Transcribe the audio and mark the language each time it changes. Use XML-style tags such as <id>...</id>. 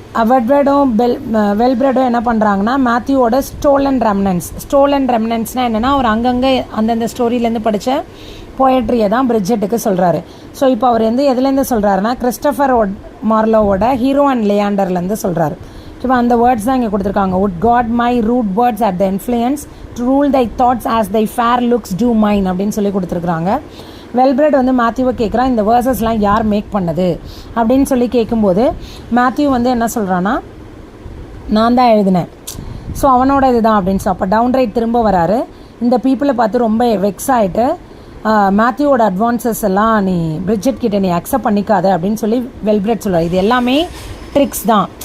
<ta>வெட்வர்டும் வெல்பிரெடும் என்ன பண்ணுறாங்கன்னா மேத்யூவோட ஸ்டோலன் ரெம்னன்ஸ்னால் என்னென்னா அவர் அங்கங்கே அந்தந்த ஸ்டோரியிலேருந்து படித்த போயட்ரியை தான் பிரிட்ஜெட்டுக்கு சொல்கிறாரு. ஸோ இப்போ அவர் வந்து எதுலேருந்து சொல்கிறாருன்னா கிறிஸ்டோஃபர் மார்லோவோட ஹீரோ அண்ட் லியாண்டர்லேருந்து சொல்கிறாரு. இப்போ அந்த வேர்ட்ஸ் தான் இங்கே கொடுத்துருக்காங்க.</ta> <en>would God my rude words at the influence to rule thy thoughts as thy fair looks do mine</en> <ta>அப்படின்னு கொடுத்துருக்குறாங்க. வெல்பிரெட் வந்து மேத்யூவை கேட்குறான், இந்த வேர்சஸ்லாம் யார் மேக் பண்ணது அப்படின்னு கேட்கும்போது மேத்யூ வந்து என்ன சொல்கிறான்னா, நான் தான் எழுதினேன், ஸோ அவனோட இதுதான் அப்படின்னு அப்போ டவுன்ரைட் திரும்ப வராரு. இந்த பீப்புளை பார்த்து ரொம்ப வெக்ஸ் ஆகிட்டு மேத்யூவோட அட்வான்சஸ் எல்லாம் நீ பிரிட்ஜெட் கிட்ட நீ அக்செப்ட் பண்ணிக்காத அப்படின்னு வெல்பிரெட் சொல்கிறார். இது எல்லாமே ட்ரிக்ஸ் தான்.</ta>